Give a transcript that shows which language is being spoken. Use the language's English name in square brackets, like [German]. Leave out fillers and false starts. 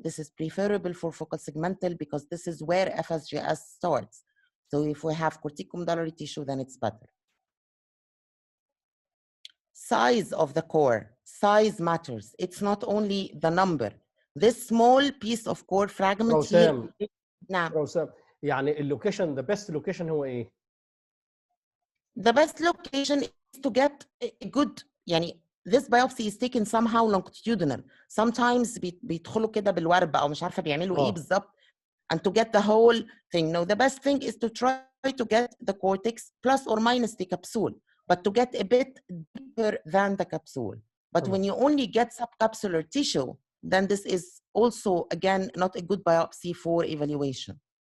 [English] This is preferable for focal segmental because this is where FSGS starts. So if we have corticomedullary tissue, then it's better. Size of the core, size matters. It's not only the number. This small piece of core fragment here. [Arabic] نعم. وسام. يعني اللوكيشن, [English] the best location [Arabic] هو ايه؟ [English] The best location is to get a good, [Arabic] يعني [English] this biopsy is taken somehow longitudinal. [Arabic] Sometimes بيدخلوا كده بالورب أو مش عارفة بيعملوا إيه بالظبط. [English] And to get the whole thing. No, the best thing is to try to get the cortex plus or minus the capsule, but to get a bit deeper than the capsule. But when you only get subcapsular tissue, then this is also, again, not a good biopsy for evaluation.